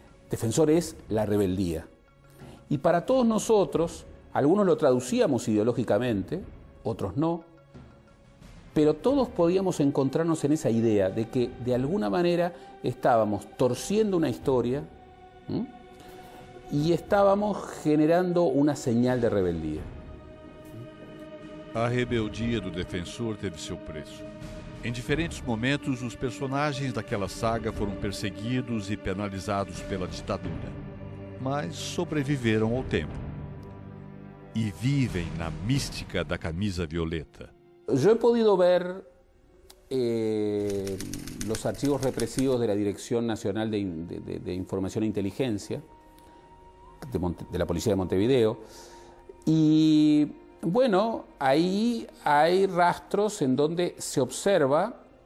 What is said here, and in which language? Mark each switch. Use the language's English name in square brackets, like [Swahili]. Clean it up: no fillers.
[Spanish] Defensor es la rebeldía. Y para todos nosotros, algunos lo traducíamos ideológicamente, otros no, pero todos podíamos encontrarnos en esa idea de que de alguna manera estábamos torciendo una historia, [Portuguese] e estávamos [Spanish] generando [Portuguese] uma [Spanish] señal de rebeldia. [Portuguese] A rebeldia do Defensor teve seu preço. Em diferentes momentos, os personagens daquela saga foram perseguidos e penalizados pela ditadura, mas sobreviveram ao tempo e vivem na mística da camisa violeta. Eu [Spanish] he podido ver los archivos represivos de la Dirección Nacional de Información e Inteligencia, de la Policía de Montevideo, y bueno, ahí hay rastros en donde se observa